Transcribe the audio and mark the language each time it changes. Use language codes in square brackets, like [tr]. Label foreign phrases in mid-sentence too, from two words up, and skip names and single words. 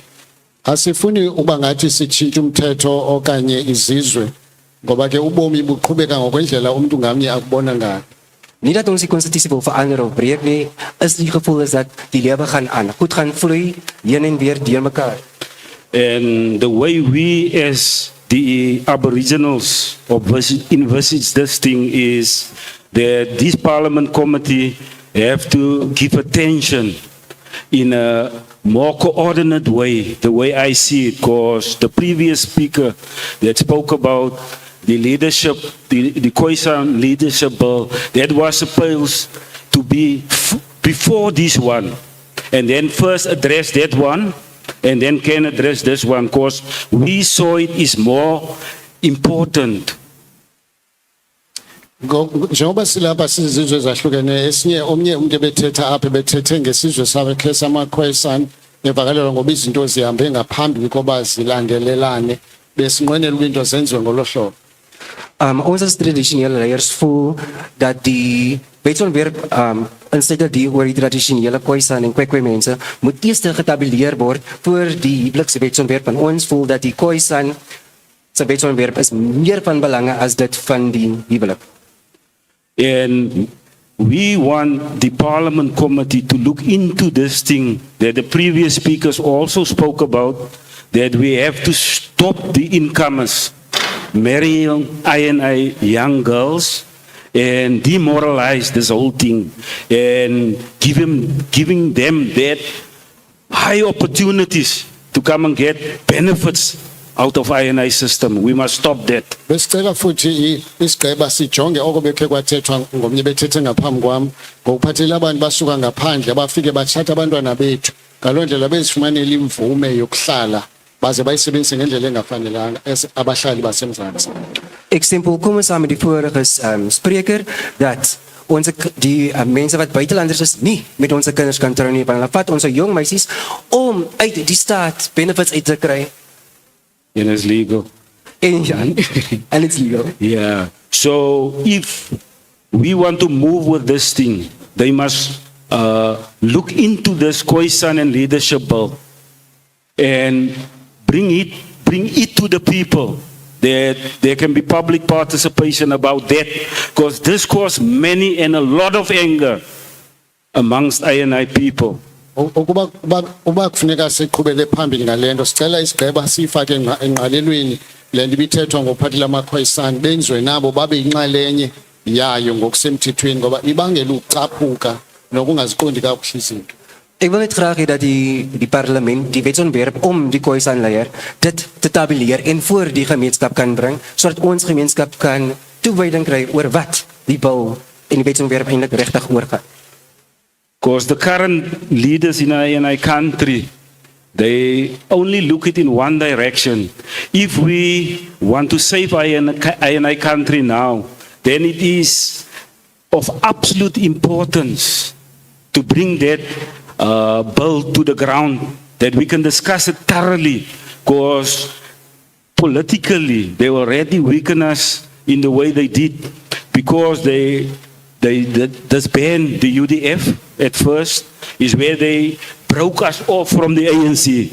[xh] Asifuni uba ngathi sitshintshe umthetho okanye izizwe ngoba ke ubomi buqhubeka ngokwendlela umuntu ngamnye akubona ngayo. [af] Nie dat ons die konstitusie wil verander of breek nie, is die gevoel is dat die lewe gaan aan, goed gaan vloei, heen en weer deur mekaar. [en] And the way we as the Aboriginals envisage this thing is that this Parliament committee have to give attention in a more coordinated way, the way I see it, because the previous speaker that spoke about the leadership, the Khoisan leadership bill, that was supposed to be before this one, and then first address that one, and then can address this one, because we saw it is more important. [xh] Njengoba silapha sizizwe ezahlukene esinye omnye umuntu ebethetha apha bethethe ngesizwe sakhe samaKhoisan evakalelwa ngoba izinto zihambe ngaphambili koba zilandelelane besinqwenela into zenziwe ngolohlobo. [af] Ons as tradisionele leiers voel dat die wetsontwerp insette die oor die tradisionele Khoisan en Kwekwe mense moet eers getabuleer word voor die huwelikswetsontwerp, en ons voel dat die Khoisan se wetsontwerp is meer van belange as dit van die huwelik. [en] And we want the Parliament Committee to look into this thing that the previous speakers also spoke about, that we have to stop the incomers marrying INI young girls and demoralize this whole thing and giving them that high opportunities to come and get benefits out of INI system. We must stop that. [xh] Besicela futhi isigaba sijonge okubekhe kwathethwa ngomnye bethethe ngaphambi kwami ngokuphathela abantu basuka ngaphandle abafike bathatha abantwana bethu ngaloo ndlela bezifumanele imvume yokuhlala baze bayisebenzise ngendlela engafanelanga abahlali basemzantsi. [af] Ek stem volkomen saam met die vorige spreker dat die mense wat buitelanders is nie met onze kinders kan trou nie, want hulle vat onze jong meisies om uit die staat benefits uit te kry. [en] And it's legal. And it's legal. Yeah. So if we want to move with this thing, they must look into this Khoisan and leadership bill and bring it to the people, that there can be public participation about that, because this caused many and a lot of anger amongst INI people. [xh] Uba kufuneka siqhubele phambili ngalento sicela isigaba sifake engqalelweni lento ibithethwa ngophathela amaKhoisan benziwe nabo babe inxalenye yayo ngokusemthethweni ngoba ibangela ukucaphuka nokungaziqondi kakuhle izinto. [af] Ek wil net graag hê dat die parlement die wetsontwerp om die Khoisan leier dit te tabuleer en voor die gemeenskap kan bring, sodat ons gemeenskap kan toewyding kry oor wat die bil en die wetsontwerp eintlik regtig oorgaan. [en] Because the current leaders in our country, they only look it in one direction. If we want to save our country now, then it is of absolute importance to bring that bill to the ground, that we can discuss it thoroughly, because politically they already weaken us in the way they did, because they disbanded the UDF at first, is where they broke us off from the ANC.